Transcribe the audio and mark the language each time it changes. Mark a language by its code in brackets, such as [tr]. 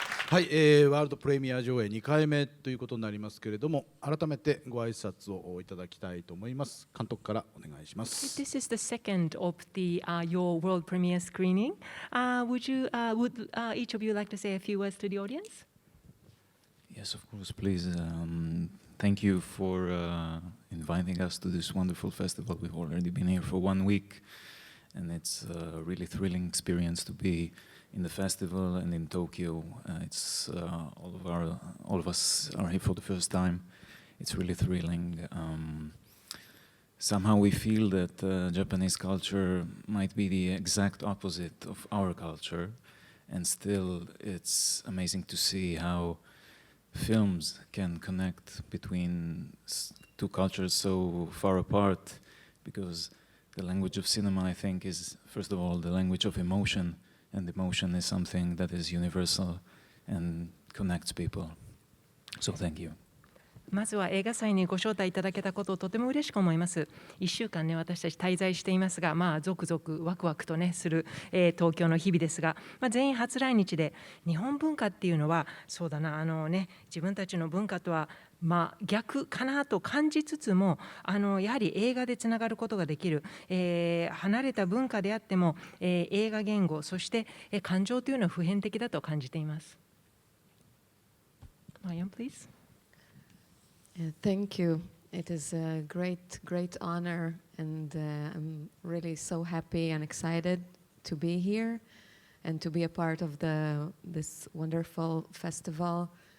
[ja] はい、ワールドプレミア上映2回目ということになりますけれども、改めてご挨拶をいただきたいと思います。監督からお願いします。 [en] This is the second of the your world premiere screening. Would each of you like to say a few words to the audience? Yes, of course, please. Thank you for inviting us to this wonderful festival. We've already been here for 1 week, and it's a really thrilling experience to be in the festival and in Tokyo. It's all of us are here for the first time. It's really thrilling. Somehow we feel that Japanese culture might be the exact opposite of our culture, and still it's amazing to see how films can connect between two cultures so far apart, because the language of cinema, I think, is first of all the language of emotion, and emotion is something that is universal and connects people. So thank you. [ja] まずは映画祭にご招待いただけたことをとても嬉しく思います。 1週間ね、私たち滞在していますが、続々ワクワクとねする、東京の日々ですが、全員初来日で、日本文化っていうのはそうだな、自分たちの文化とは逆かなと感じつつも、やはり映画でつながることができる、離れた文化であっても、映画言語、そして、感情というのは普遍的だと感じています。 [en] Maayan, please. Thank you. It is a great honor, and I'm really so happy and excited to be here and to be a part of this wonderful festival.